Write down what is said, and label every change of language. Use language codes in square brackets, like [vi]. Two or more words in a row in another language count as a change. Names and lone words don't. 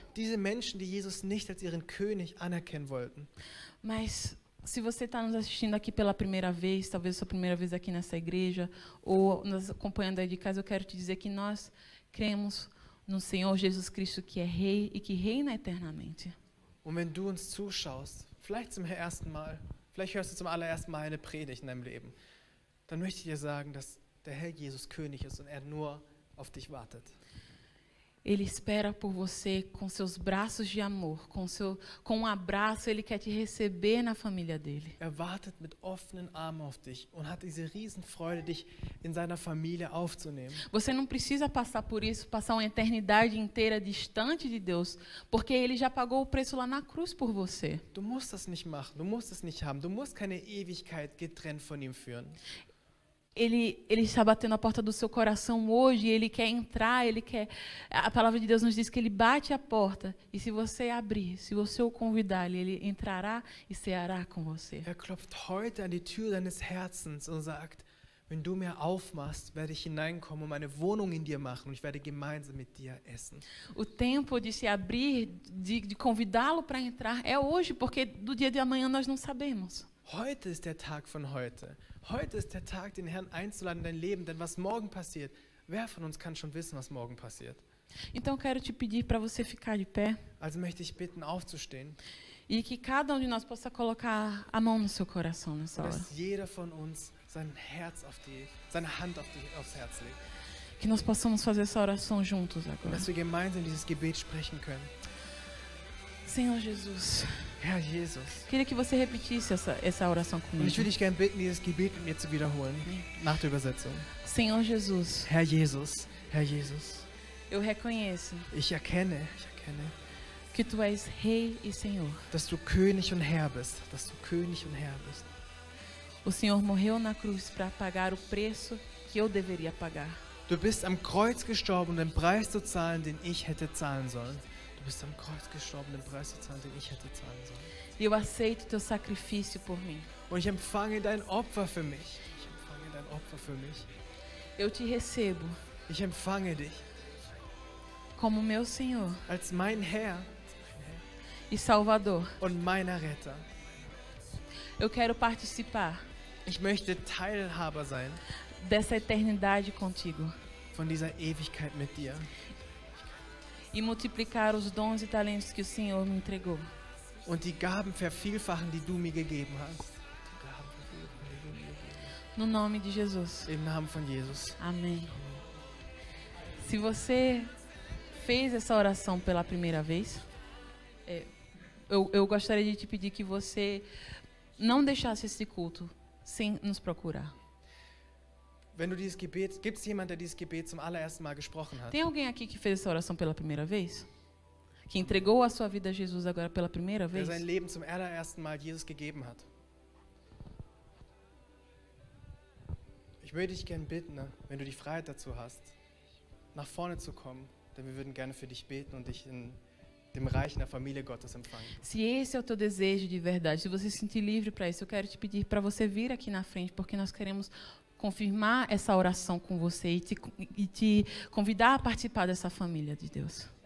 [de] Diese Menschen, die Jesus nicht als ihren König anerkennen wollten. [pt] Mas se você está nos assistindo aqui pela primeira vez, talvez sua primeira vez aqui nessa igreja, ou nos acompanhando aí de casa, eu quero te dizer que nós cremos no Senhor Jesus Cristo, que é Rei e que reina eternamente. [de] Und wenn du uns zuschaust, vielleicht hörst du zum allerersten Mal eine Predigt in deinem Leben, dann möchte ich dir sagen, dass der Herr Jesus König ist und er nur auf dich wartet. [pt] Ele espera por você com seus braços de amor, com um abraço, Ele quer te receber na família dele. [de] Er wartet mit offenen Armen auf dich und hat diese Riesenfreude, dich in seiner Familie aufzunehmen. [pt] Você não precisa passar por isso, passar uma eternidade inteira distante de Deus, porque Ele já pagou o preço lá na cruz por você. [de] Du musst das nicht machen, du musst es nicht haben, du musst keine Ewigkeit getrennt von ihm führen. [pt] Ele está batendo a porta do seu coração hoje, Ele quer entrar, a palavra de Deus nos diz que Ele bate a porta, e se você abrir, se você o convidar, Ele entrará e ceará com você. [de] Er klopft heute an die Tür deines Herzens und sagt, Wenn du mir aufmachst, werde ich hineinkommen und meine Wohnung in dir machen und ich werde gemeinsam mit dir essen. [pt] O tempo de se abrir, de convidá-lo para entrar, é hoje, porque do dia de amanhã nós não sabemos. [de] Heute ist der Tag von heute. Heute ist der Tag, den Herrn einzuladen in dein Leben, denn was morgen passiert, wer von uns kann schon wissen, was morgen passiert? [pt] Então eu quero te pedir para você ficar de pé [de] Also möchte ich bitten, aufzustehen [pt] e que cada um de nós possa colocar a mão no seu coração nessa [de] und [pt] hora. [de] dass jeder von uns seine Hand aufs Herz legt. [pt] Que nós possamos fazer essa oração juntos [de] Und [pt] agora. [de] dass wir gemeinsam dieses Gebet sprechen können. [pt] Senhor Jesus, [de] Herr Jesus. [pt] queria que você repetisse essa oração [de] Und ich [pt] comigo. [de] würde dich gerne bitten, dieses Gebet mit mir zu wiederholen, nach der Übersetzung. [pt] Senhor Jesus, [de] Herr Jesus, Herr Jesus, [pt] eu reconheço [de] ich erkenne, [pt] que tu és Rei e Senhor. [de] dass du König und Herr bist, [pt] O Senhor morreu na cruz para pagar o preço que eu deveria pagar. [de] Du bist am Kreuz gestorben, um den Preis zu zahlen, den ich hätte zahlen sollen. Du bist am Kreuz gestorben, den Preis zu zahlen, den ich hätte zahlen sollen. [pt] E eu aceito teu sacrifício por mim. [de] Und ich empfange dein Opfer für mich. [pt] Eu te recebo [de] Ich empfange dich [pt] como meu Senhor [de] als mein Herr [pt] e Salvador. [de] und mein Retter. [pt] Eu quero participar [de] Ich möchte Teilhaber sein [pt] dessa eternidade contigo [de] von dieser Ewigkeit mit dir [pt] e multiplicar os dons e talentos que o Senhor me entregou. [de] und die Gaben vervielfachen, die du mir gegeben hast. [pt] No nome de Jesus. [de] Im Namen von Jesus. [pt] Amém. Se você fez essa oração pela primeira vez, eu gostaria de te pedir que você não deixasse esse culto sem nos procurar. [de] Wenn du dieses Gebet, gibt es jemanden, der dieses Gebet zum allerersten Mal gesprochen hat? [pt] Tem alguém aqui que fez essa oração pela primeira vez? Que entregou a sua vida a Jesus agora pela primeira [de] Der [pt] vez? [de] sein Leben zum allerersten Mal Jesus gegeben hat? Ich würde dich gerne bitten, ne, wenn du die Freiheit dazu hast, nach vorne zu kommen, denn wir würden gerne für dich beten und dich in dem Reich in der Familie Gottes empfangen. [pt] Se esse é o teu desejo de verdade, se você se sentir livre para isso, eu quero te pedir para você vir aqui na frente, porque nós queremos confirmar essa oração com você e te convidar a participar dessa família de Deus.